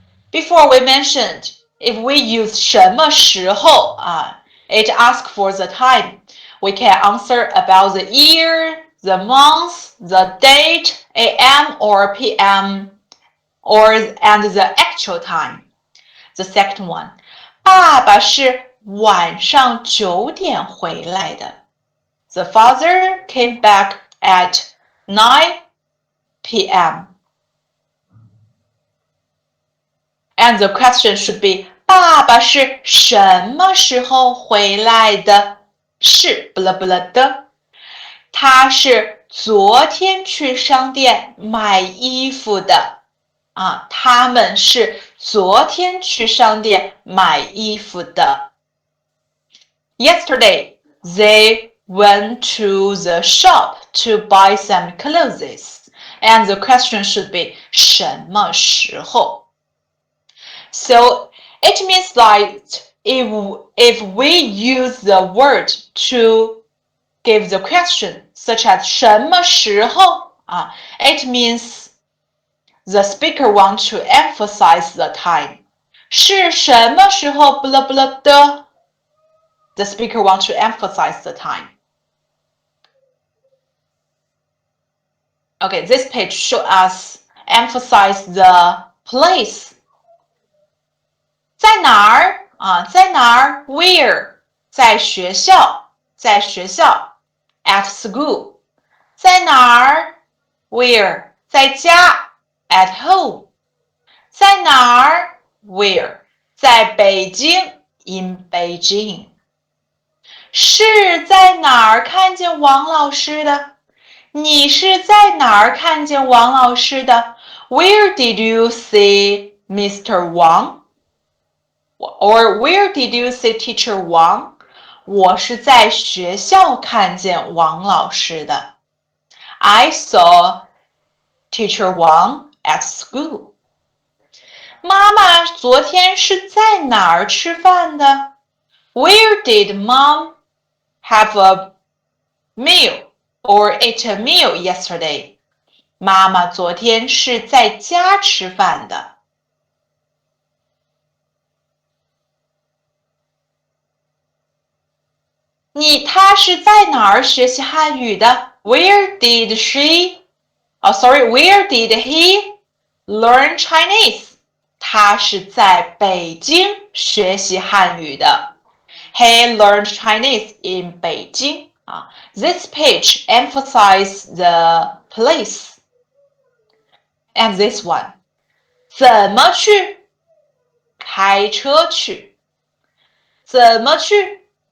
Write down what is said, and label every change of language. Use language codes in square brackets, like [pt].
[en] Before we mentioned, if we use [zh] 什么时候 [en] it asks for the time. We can answer about the year, the month, the date, AM or PM, and the actual time. The second one, [zh] 爸爸是晚上9点回来的。 [en] The father came back at 9 p.m. And the question should be, [zh] 爸爸是什么时候回来的？是 blah blah 的。他是昨天去商店买衣服的。他们是昨天去商店买衣服的。 [en] Yesterday, they went to the shop to buy some clothes. And the question should be [zh] 什么时候？ [en] So it means that if we use the word to give the question, such as [zh] 什么时候 [en] it means the speaker wants to emphasize the time. [zh] 是什么时候 [en] blah blah 的 The speaker wants to emphasize the time. Okay, this page shows us emphasize the place. [zh] 在哪儿在哪儿 [en] Where? [zh] 在学校 [en] At school. [zh] 在哪儿 [en] Where? [zh] 在家 [en] At home. [zh] 在哪儿 [en] Where? [zh] 在北京 [en] In Beijing. [zh] 是在哪儿看见王老师的？你是在哪儿看见王老师的 ？ [en] Where did you see Mr. Wang? Or where did you see Teacher Wang? [zh] 我是在学校看见王老师的。 [en] I saw Teacher Wang at school. [zh] 妈妈昨天是在哪儿吃饭的 ？ [en] Where did Mom have a meal or eat a meal yesterday? [zh] 妈妈昨天是在家吃饭的。她是在哪儿学习汉语的 ？ [en] Where did where did he learn Chinese? [zh] 他是在北京学习汉语的。 [en] He learned Chinese in Beijing. This page emphasizes the place. And this one. [zh] 怎么去？开车去。怎么去？